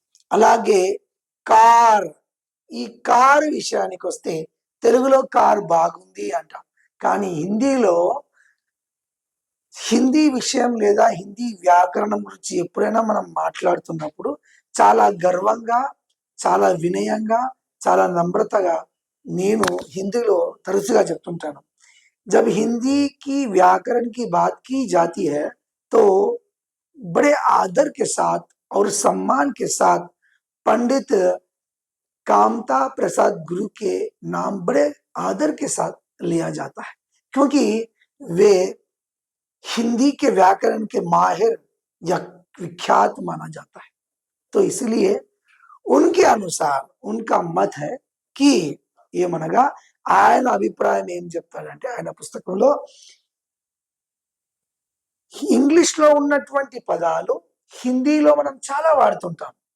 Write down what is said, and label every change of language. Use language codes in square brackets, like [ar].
[te] అలాగే కార్, ఈ కార్ విషయానికి వస్తే తెలుగులో కార్ బాగుంది అంటాం, కానీ హిందీ విషయం లేదా హిందీ వ్యాకరణం గురించి ఎప్పుడైనా మనం మాట్లాడుతున్నప్పుడు చాలా గర్వంగా, చాలా వినయంగా, చాలా నమ్రతగా నేను హిందీలో తరచుగా చెప్తుంటాను. [hi] जब हिंदी की व्याकरण की बात की जाती है तो बड़े आदर के साथ और सम्मान के साथ पंडित कामता प्रसाद गुरु के नाम बड़े आदर के साथ लिया जाता है, क्योंकि वे हिंदी के व्याकरण के माहिर या विख्यात माना जाता है. तो इसलिए उनके अनुसार उनका मत है कि [te] ఏమనగా ఆయన అభిప్రాయం ఏం చెప్తాడంటే, ఆయన పుస్తకంలో ఇంగ్లీష్లో ఉన్నటువంటి పదాలు హిందీలో మనం చాలా వాడుతుంటాం.